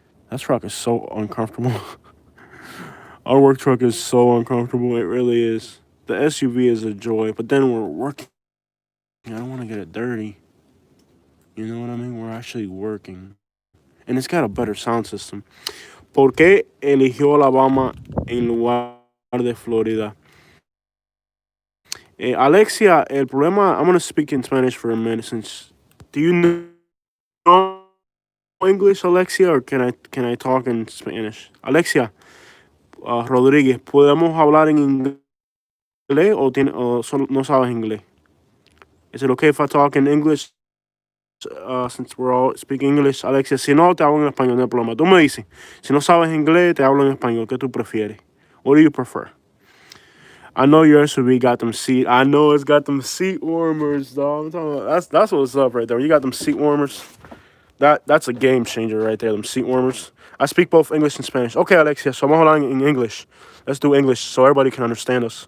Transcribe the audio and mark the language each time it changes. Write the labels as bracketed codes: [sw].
[en] That truck is so uncomfortable. Our work truck is so uncomfortable. It really is. The SUV is a joy, but then we're working. I don't want to get it dirty. You know what I mean? We're actually working. And it's got a better sound system. [es] ¿Por qué eligió Alabama en lugar de Florida? [en] Alexia, [es] el problema, [en] I'm going to speak in Spanish for a minute since... Do you know English, Alexia, or can I talk in Spanish? [es] Alexia, Rodríguez, ¿podemos hablar en inglés o solo no sabes inglés? [en] Is it okay if I talk in English since we're all speaking English? [es] Alexia, si no, te hablo en español, no hay problema. Tú me dices, si no sabes inglés, te hablo en español. ¿Qué tú prefieres? [en] What do you prefer? I know your SUV got them seat. I know it's got them seat warmers, dog. I'm talking about, that's what's up right there. You got them seat warmers. That's a game changer right there. Them seat warmers. I speak both English and Spanish. Okay, Alexia. So I'm holding in English. Let's do English so everybody can understand us.